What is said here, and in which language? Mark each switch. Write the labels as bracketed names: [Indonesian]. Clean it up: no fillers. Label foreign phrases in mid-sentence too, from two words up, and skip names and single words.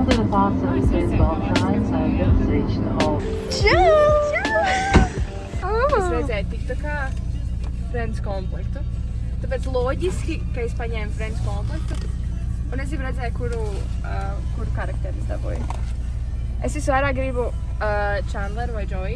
[English] The fast services well timed, so it's reached the hall. [Latvian] Es redzēju TikTokā Friends komplektu. Tāpēc loģiski, ka es paņēmu Friends komplektu. Un es jau redzēju, kuru karakteru es dabūju. Es visvairāk gribu Chandler vai Joey.